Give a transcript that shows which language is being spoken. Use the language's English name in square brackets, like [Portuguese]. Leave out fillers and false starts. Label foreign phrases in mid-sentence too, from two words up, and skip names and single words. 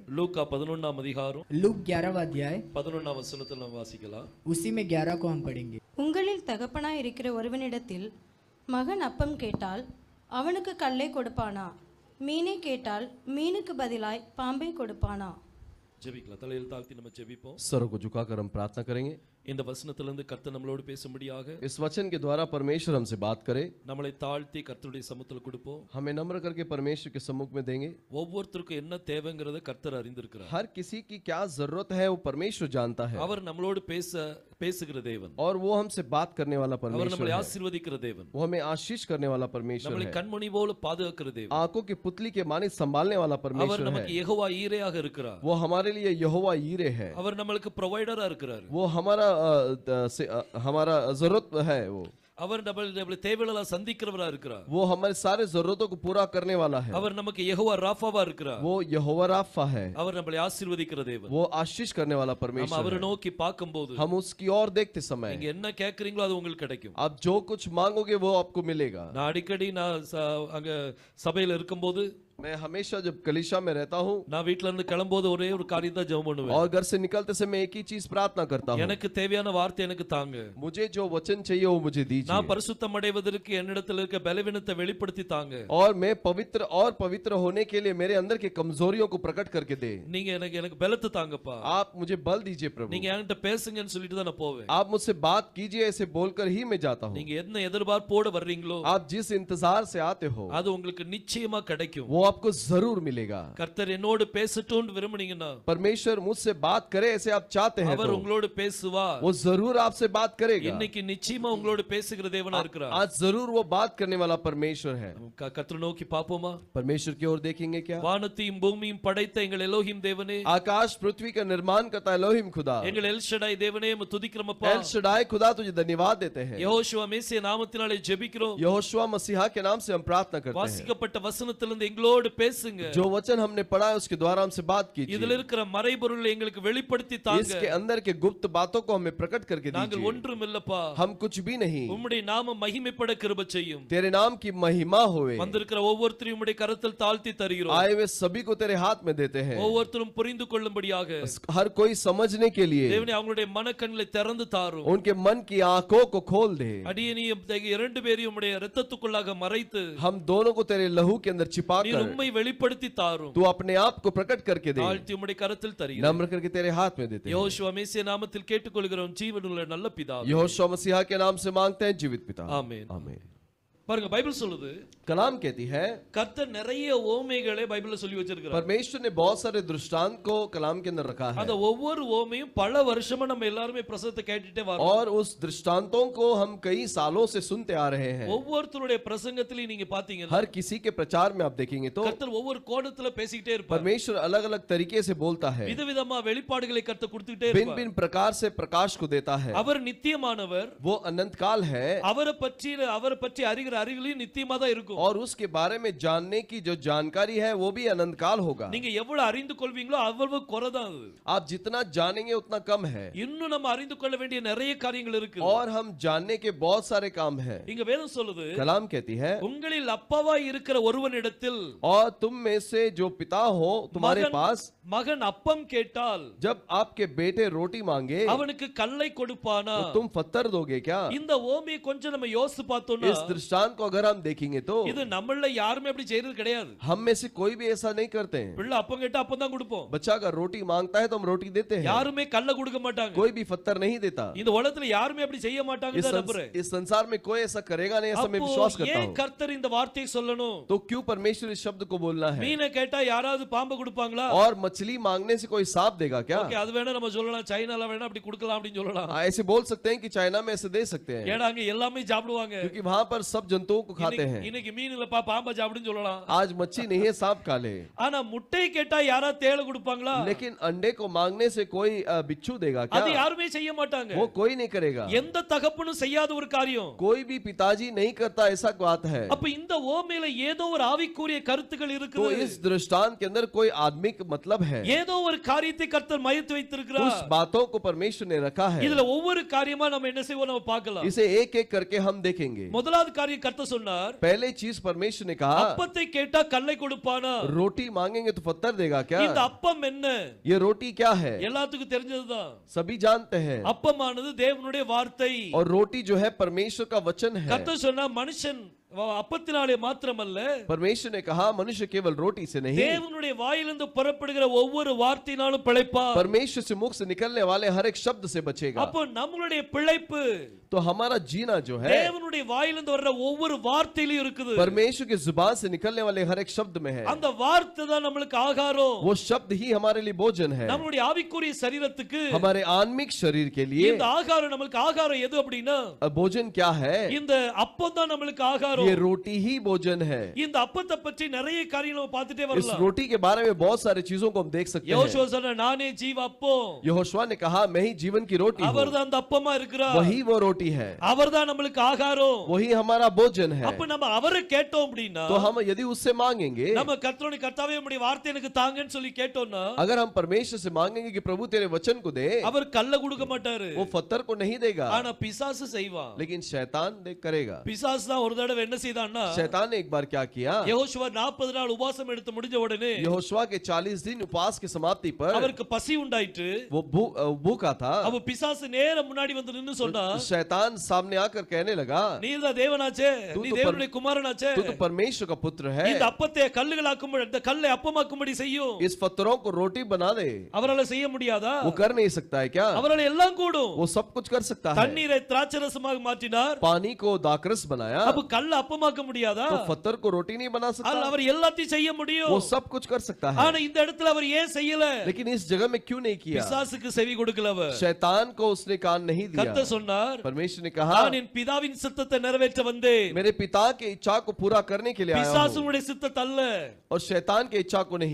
[Tamil] லூக்கா 11ஆம் அதிகாரம் [Hindi] लूक 11वां अध्याय [Tamil] 11ஆம் வசனத்தில் நாம் வாசிக்கலாம். [Hindi] उसी में 11 को हम पढ़ेंगे। [Tamil] உங்களில் தகப்பனாய் இருக்கிற ஒருவனிடத்தில் மகன் அப்பம் கேட்டால் அவனுக்கு கல்லை கொடுப்பானா? மீனை கேட்டால் மீனுக்கு பதிலாய் பாம்பை கொடுப்பானா? ஜெபிக்கலாம். தலையில் தாழ்த்தி நம்ம ஜெபிப்போம். [Hindi] सरों को झुकाकर हम प्रार्थना करेंगे। [Tamil] இந்த வசனத்திலிருந்து கர்த்தர் நம்மளோடு பேசும்படியாக [Hindi] इस वचन के द्वारा परमेश्वर हमसे बात करे, [Tamil] நம்மளை தாழ்த்தி கர்த்தருடைய சமூகத்தில் கொடுப்போம். [Hindi] हमें नम्र करके परमेश्वर के सम्मुख में देंगे। [Tamil] ஒவ்வொருத்தருக்கும் என்ன தேவைங்கிறத கர்த்தர் அறிந்திருக்கிறார். [Hindi] हर किसी की क्या जरूरत है वो परमेश्वर जानता है, [Tamil] அவர் நம்மளோடு பேசுகிற தேவன். [Hindi] और वो हमसे बात करने वाला [Tamil] அவர் [Hindi] परमेश्वर [Tamil] நம்மளை [Hindi] है। [Tamil] ஆசீர்வதிக்கிற தேவன். [Hindi] वो हमें आशीष करने वाला परमेश्वर [Tamil] நம்மளை [Hindi] है। [Tamil] கண்மணி போல பாதுகாக்கிற தேவன். [Hindi] आंखों की पुतली के माने संभालने वाला [Tamil] அவர் [Hindi] परमेश्वर [Tamil] நமக்கு [Hindi] है। [Tamil] யெகோவா ஈரேயாக இருக்கிறார். [Hindi] वो हमारे लिए यहोवा ईरे है। [Tamil] அவர் நம்மளுக்கு ப்ரொவைடரா இருக்கிறார். [Hindi] वो हमारा जरूरत है। वो [Tamil] அவர் நம்மளை தேவைகளெல்லாம் சந்திக்கிறவரா இருக்கிறார். [Hindi] वो हमारे सारे जरूरतों को पूरा करने वाला है। [Tamil] அவர் நமக்கு யெகோவா ராஃபாவா இருக்கிறார். [Hindi] वो यहोवा राफा है। [Tamil] அவர் நம்மளை ஆசீர்வதிக்கிற தேவன். [Hindi] वो आशीष करने वाला [Tamil] நம்ம [Hindi] परमेश्वर [Tamil] அவரை [Hindi] है। [Tamil] நோக்கி பார்க்கும்போது [Hindi] हम उसकी ओर देखते समय [Tamil] நீங்க என்ன கேக்குறீங்களோ அது உங்களுக்கு கிடைக்கும். [Hindi] आप जो कुछ मांगोगे वो आपको मिलेगा। [Tamil] நான் அடிக்கடி அங்க சபையில இருக்கும்போது [Hindi] मैं हमेशा जब कलीसिया में रहता हूँ [Tamil] நான் வீட்ல இருந்து கிளம்போது ஒரே ஒரு காரியத்தை ஜெபம் பண்ணுவேன். [Hindi] और घर से निकलते समय एक ही चीज प्रार्थना करता हूँ, [Tamil] எனக்கு தேவையான வார்த்தை எனக்கு தாங்க. [Hindi] मुझे जो वचन चाहिए वो मुझे दीजिए, [Tamil] நான் பரிசுத்தம் அடைவதற்கு என்னிடத்தில் இருக்க பலவீனத்தை வெளிப்படுத்தி தாங்க. [Hindi] और मैं पवित्र होने के लिए मेरे अंदर की कमजोरियों को प्रकट करके दे। [Tamil] நீங்க எனக்கு பலத்தை தாங்கப்பா. [Hindi] आप मुझे बल दीजिए प्रभु। [Tamil] நீங்க என்கிட்ட பேசுங்கன்னு சொல்லிட்டு தான் நான் போவேன். [Hindi] आप मुझसे बात कीजिए ऐसे बोलकर ही मैं जाता हूँ। [Tamil] நீங்க என்ன எதிர்பார்ப்போடு வர்றீங்களோ [Hindi] आप जिस इंतजार से आते हो [Tamil] அது உங்களுக்கு நிச்சயமா கிடைக்கும். [Hindi] वो आपको जरूर मिलेगा। [Tamil] கர்த்தர் என்னோடு பேசட்டும்னு விரும்புனீங்கன்னா [Hindi] परमेश्वर मुझसे बात करे ऐसे आप चाहते हैं [Tamil] அவர் [Hindi] तो [Tamil] உங்களோடு பேசுவார். [Hindi] वो जरूर आपसे बात करेगा। [Tamil] இன்னைக்கு நிச்சயமா உங்களோடு பேசுகிற தேவனா இருக்கிறார். [Hindi] आज जरूर वो बात करने वाला परमेश्वर है। [Tamil] கர்த்தரை நோக்கி பாப்போமா? [Hindi] परमेश्वर की ओर देखेंगे क्या? [Tamil] வானத்தையும் பூமியையும் படைத்த எங்கள் எலோஹிம் தேவனே, [Hindi] आकाश पृथ्वी का निर्माण करता है एलोहिम खुदा। [Tamil] எங்கள் எல் ஷடாய் தேவனே உம்மை துதிக்கிறோமப்பா. [Hindi] एल शडाई खुदा तुझे धन्यवाद देते हैं। [Tamil] யெகோவா மேசியா நாமத்தினாலே ஜெபிக்கிறோம். [Hindi] यहोशुआ मसीहा के नाम से हम प्रार्थना करते हैं। [Tamil] வாசிக்கப்பட்ட வசனத்திலிருந்து எங்களோடு பேசுங்க. [Hindi] जो वचन हमने पढ़ा है उसके द्वारा हमसे बात कीजिए। [Tamil] இதில் இருக்கிற மறைபொருளை எங்களுக்கு வெளிப்படுத்தி தாங்க. [Hindi] इसके अंदर के गुप्त बातों को हमें प्रकट करके [Tamil] நாங்கள் [Hindi] दीजिए। [Tamil] ஒன்றும் இல்லப்பா. [Hindi] हम कुछ भी नहीं, [Tamil] உம்முடைய நாமம் மகிமைப்பட கிருபை செய்யும். [Hindi] तेरे नाम की महिमा होवे। [Tamil] வந்திருக்கிற ஒவ்வொருத்தரையும் உம்முடைய கரத்தில் தாழ்த்தி தருகிறோம். [Hindi] आए हुए सभी को तेरे हाथ में देते हैं, [Tamil] ஒவ்வொருத்தரும் புரிந்து கொள்ளும்படியாக [Hindi] हर कोई समझने के लिए [Tamil] தேவனே அவங்களுடைய மனக்கண்களை திறந்து தாரும். [Hindi] उनके मन की आंखों को खोल दे। [Tamil] அடியேனையும் இரண்டு பேரையும் உம்முடைய இரத்தத்துக்குள்ளாக மறைத்து [Hindi] हम दोनों को तेरे लहू के अंदर छिपा [Tamil] நீர் [Hindi] कर [Tamil] உம்மை வெளிப்படுத்தி தாரும். [Hindi] तू अपने आप को प्रकट करके दे। [Tamil] தாழ்த்தி உம்முடைய கரத்தில் தருகிறோம். [Hindi] नम्र करके तेरे हाथ में देते हैं। [Tamil] யெகோவா மேசியா நாமத்தில் கேட்டுக்கொள்கிறோம் ஜீவனுள்ள நல்ல பிதாவே. [Hindi] यहोशुआ मसीहा के नाम से मांगते हैं जीवित पिता। [Tamil] ஆமென். [Hindi] आमीन। [Tamil] பாருங்க பைபிள் சொல்லுது, [Hindi] कलाम कहती है, [Tamil] கர்த்தர் நிறைய ஓமைகளை பைபிள்ல சொல்லி வச்சிருக்கார். [Hindi] परमेश्वर ने बहुत सारे दृष्टांत को कलाम के अंदर रखा है, [Tamil] அந்த ஒவ்வொரு ஓமையும் பல வருஷமா நம்ம எல்லாரும் பிரசங்கத்தை கேட்டுட்டே வரோம். [Hindi] और उस दृष्टांतों को हम कई सालों से सुनते आ रहे हैं। [Tamil] ஒவ்வொருத்தருடைய பிரசங்கத்திலயும் நீங்க பாத்தீங்கன்னா [Hindi] हर किसी के प्रचार में आप देखेंगे तो [Tamil] கர்த்தர் ஒவ்வொரு கோணத்துல பேசிக்கிட்டே இருப்பார். [Hindi] परमेश्वर अलग अलग तरीके से बोलता है, [Tamil] விதவிதமா வெளிப்பாடுகளை கர்த்தர் கொடுத்துட்டே [Hindi] भिन्न [Tamil] இருப்பார். [Hindi] भिन्न प्रकार से प्रकाश को देता है। [Tamil] அவர் நித்தியமானவர். [Hindi] वो अनंत काल है, [Tamil] அவரை பற்றி அறிகிற அறிவிலையும் நித்தியமா தான் இருக்கும். [Hindi] और उसके बारे में जानने की जो जानकारी है वो भी अनंत काल होगा। [Tamil] நீங்க எவ்வளவு அறிந்து கொள்வீங்களோ அவ்வளவு குறைதான் அது. [Hindi] आप जितना जानेंगे उतना कम है, [Tamil] இன்னும் நம்ம அறிந்து கொள்ள வேண்டிய நிறைய காரியங்கள் இருக்கு. [Hindi] और हम जानने के बहुत सारे काम हैं। [Tamil] இங்க வேதம் சொல்லுது, [Hindi] कलाम कहती है, [Tamil] உங்களில் அப்பாவாய் இருக்கிற ஒருவனிடத்தில் [Hindi] और तुम में से जो पिता हो तुम्हारे पास [Tamil] மகன் அப்பம் கேட்டால் [Hindi] जब आपके बेटे रोटी मांगे [Tamil] அவனுக்கு கல்லை கொடுப்பானா? [Hindi] तो तुम पत्थर दोगे क्या? [Tamil] இந்த ஓமையை கொஞ்சம் நம்ம யோசிச்சு பார்த்தோம்னா [Hindi] इस दृष्टांत को अगर हम देखेंगे तो [Tamil] இது நம்மள யாருமே அப்படி செய்யறது கிடையாது. [Hindi] हम में से कोई भी ऐसा नहीं करते हैं। [Tamil] பிள்ளை அப்பம் கேட்டா அப்பம் தான் கொடுப்போம். [Hindi] बच्चा अगर रोटी मांगता है तो हम रोटी देते हैं, [Tamil] யாருமே கல்ல கொடுக்க மாட்டாங்க. [Hindi] कोई भी पत्थर नहीं देता। [Tamil] இந்த உலகத்துல யாருமே அப்படி செய்ய மாட்டாங்க தான் நம்புறேன். [Hindi] इस संसार में कोई ऐसा करेगा नहीं, ऐसा मैं विश्वास करता [Tamil] ஏன் [Hindi] हूँ। [Tamil] கர்த்தர் இந்த வார்த்தையை சொல்லணும்? [Hindi] तो क्यों परमेश्वर इस शब्द को बोलना है? [Tamil] மீனை கேட்டா யாராவது பாம்பு கொடுப்பாங்களா? [Hindi] और मछली मांगने से कोई सांप देगा क्या? [Tamil] ஓகே, அது வேணா நம்ம சொல்லலாம். சைனால வேணா அப்படி கொடுக்கலாம் அப்படினு சொல்லலாம். [Hindi] ऐसे बोल सकते हैं कि चाइना में ऐसे दे सकते हैं, [Tamil] ஏடா அங்க எல்லாமே சாப்பிடுவாங்க. [Hindi] क्योंकि वहां पर सब जंतुओं को खाते हैं। [Tamil] இன்னைக்கு மீன் இல்லப்பா பாம்பை சாப்பிடுன்னு சொல்லலாம். [Hindi] आज मच्छी नहीं है, सांप खा ले। [Tamil] ஆனா முட்டை கேட்டா யாரா தேள கொடுப்பாங்களா? [Hindi] लेकिन अंडे को मांगने से कोई बिच्छू देगा क्या? [Tamil] அது யாருமே செய்ய மாட்டாங்க. [Hindi] वो कोई नहीं करेगा। [Tamil] எந்த தகப்பனும் செய்யாத ஒரு காரியம். [Hindi] कोई भी पिताजी नहीं करता, ऐसा बात है। [Tamil] அப்ப இந்த ஓமையில ஏதோ ஒரு ஆவிக்குரிய கருத்துக்கள் [Hindi] तो [Tamil] இருக்குது. [Hindi] इस दृष्टांत के अंदर कोई आत्मिक मतलब है, [Tamil] ஏதோ ஒரு காரியத்தை கர்த்தர் மையத்து வைத்திருக்கிறார். [Hindi] उस बातों को परमेश्वर ने रखा है। [Tamil] இதுல ஒவ்வொரு காரியமா நம்ம என்ன செய்வோம் நம்ம பார்க்கலாம். [Hindi] इसे एक एक करके हम देखेंगे। [Tamil] முதலாவது காரியம் கர்த்தர் சொன்னார், [Hindi] पहले चीज परमेश्वर ने कहा, [Tamil] அப்பத்தை கேட்டா கல்லை கொடுப்பானா? [Hindi] रोटी मांगेंगे तो पत्थर देगा क्या? [Tamil] இந்த அப்பம் என்ன? [Hindi] ये रोटी क्या है? [Tamil] எல்லாத்துக்கும் தெரிஞ்சதுதான். [Hindi] सभी जानते हैं। [Tamil] அப்பமானது தேவனுடைய வார்த்தை. [Hindi] और रोटी जो है परमेश्वर का वचन है। [Tamil] கர்த்தர் சொன்னா மனுஷன் அப்பத்தினாலே மாத்திரமல்ல, [Hindi] परमेश्वर ने कहा मनुष्य केवल रोटी से नहीं, [Tamil] தேவனுடைய வாயிலிருந்து புறப்படுகிற ஒவ்வொரு வார்த்தையினாலும் பிழைப்பார். [Hindi] परमेश्वर से मुख से निकलने वाले हर एक शब्द से बचेगा। [Tamil] அப்போ நம்மளுடைய பிழைப்பு [Hindi] तो हमारा जीना जो है [Tamil] தேவனுடைய வாயிலிருந்து வர்ற ஒவ்வொரு வார்த்தையிலும் இருக்குது. [Hindi] परमेश्वर की जुबान से निकलने वाले हर एक शब्द में है। [Tamil] அந்த வார்த்தை தான் நமக்கு ஆகாரம். [Hindi] वो शब्द ही हमारे लिए भोजन है। [Tamil] நம்மளுடைய ஆவிக்குரிய சரீரத்துக்கு [Hindi] हमारे आत्मिक शरीर के लिए [Tamil] இந்த ஆகாரம் நமக்கு ஆகாரம் எது அப்படின்னா, [Hindi] भोजन क्या है? [Tamil] இந்த அப்பம் தான் நமக்கு ஆகாரம். [Hindi] ये रोटी ही भोजन है। [Tamil] இந்த அப்பத்தை பற்றி நிறைய காரியங்களை நம்ம பார்த்துட்டே [Hindi] इस [Tamil] வரலாம். [Hindi] रोटी के बारे में बहुत सारी चीजों को हम देख सकते हैं। [Tamil] யோசுவா சொன்னா, நானே ஜீவ அப்பம். [Hindi] यहोशुआ ने कहा मैं ही जीवन की रोटी हूँ। [Tamil] அவர்தான் அந்த அப்பமா இருக்கிறார். [Hindi] वही वो रोटी है, [Tamil] அவர்தான் நமக்கு ஆகாரம். [Hindi] वही हमारा भोजन है। [Tamil] அப்ப நம்ம அவரை கேட்டோம் அப்படின்னா, [Hindi] तो हम यदि उससे मांगेंगे, [Tamil] நம்ம கர்த்தருடைய கர்த்தாவே உம்முடைய வார்த்தை எனக்கு தாங்கன்னு சொல்லி கேட்டோம்னா, [Hindi] अगर हम परमेश्वर से मांगेंगे कि प्रभु तेरे वचन को दे, [Tamil] அவர் கல்ல கொடுக்க மாட்டாரு. [Hindi] वो पत्थर को नहीं देगा, [Tamil] ஆனா பிசாசு செய்வான். [Hindi] लेकिन शैतान करेगा। [Tamil] பிசாசு தான் ஒரு தடவை என்ன செய்தான்னா, [Hindi] शैतान ने एक बार क्या किया? [Tamil] யெகோஷுவா 40 நாள் உபவாசம் எடுத்து முடிஞ்ச உடனே [Hindi] यहोशुआ के 40 दिन उपवास की समाप्ति पर [Tamil] அவருக்கு பசி உண்டாயிற்று. [Hindi] वो भूखा था। [Tamil] அவ பிசாசு நேர முன்னாடி வந்து நின்னு சொன்னா, [Hindi] शैतान सामने आकर कहने लगा, [Tamil] நீதான் தேவனாச்சே, நீ தேவனுடைய குமாரனாச்சே, [Hindi] तू तो परमेश्वर का पुत्र है, [Tamil] இந்த அப்பத்தை கல்லுகளாக்கும்படி, இந்த கல்லை அப்பமாக்கும்படி செய்யும். [Hindi] इस पत्थरों को रोटी बना दे। [Tamil] அவரால செய்ய முடியாதா? [Hindi] वो कर नहीं सकता है क्या? [Tamil] அவரால எல்லாம் கூடும். [Hindi] वो सब कुछ कर सकता है। [Tamil] தண்ணீரை திராட்சரசமாக மாற்றினார். [Hindi] पानी को दाखरस बनाया, [Tamil] அப்ப கல்ல அப்பமாக்க முடியாதா? [Hindi] तो पत्थर को रोटी नहीं बना सकता? [Tamil] அவர் எல்லாத்தையும் செய்ய முடியும். [Hindi] वो सब कुछ कर सकता है, [Tamil] ஆனா இந்த இடத்துல அவர் ஏன் செய்யல? [Hindi] लेकिन इस जगह में क्यों नहीं किया? [Tamil] பிசாசுக்கு செவி கொடுக்கல அவர். [Hindi] शैतान को उसने कान नहीं दिया। [Tamil] கர்த்தர் சொன்னார், [Hindi] परमेश्वर ने कहा [Tamil] நான் என் பிதாவின் சித்தத்தை நிறைவேற்ற வந்தேன். [Hindi] मेरे पिता के इच्छा को पूरा करने के लिए आया हूं, [Tamil] பிசாசுடைய சித்தத்தை அல்ல. [Hindi] और शैतान के इच्छा को नहीं।